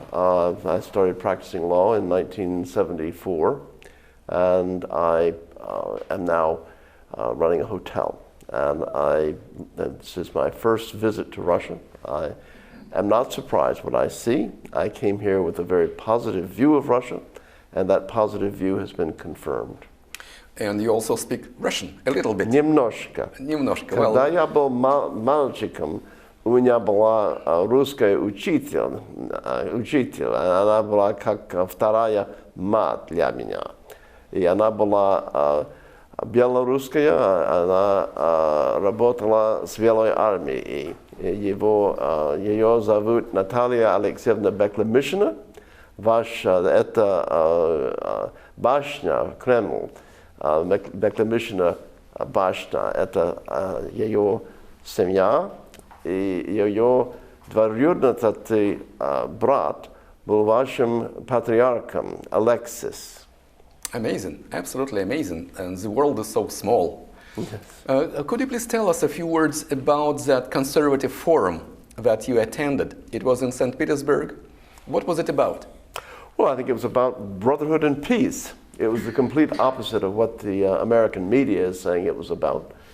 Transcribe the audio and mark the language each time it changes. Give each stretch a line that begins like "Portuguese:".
English: I started practicing law in 1974, and I am now running a hotel. And this is my first visit to Russia. I am not surprised what I see. I came here with a very positive view of Russia, and that positive view has been confirmed. And you also speak Russian a little bit.
Russian: Немножко. Немножко. Когда я был мальчиком, у меня была русская учитель. Она была как вторая мать для меня. И она была белорусская, она работала с Белой армией. Ее зовут Наталья Алексеевна Беклемишина. Это башня, Кремль, Беклемишина башня, это ее семья, и ее двоюродный брат был вашим патриархом, Алексис.
English: Amazing, absolutely amazing, and the world is so small. Yes. Could you please tell us a few words about that conservative forum that you attended? It was in St. Petersburg. What was it about? Well, I think it was about brotherhood and peace. It was the complete opposite of what the American media is saying it was about.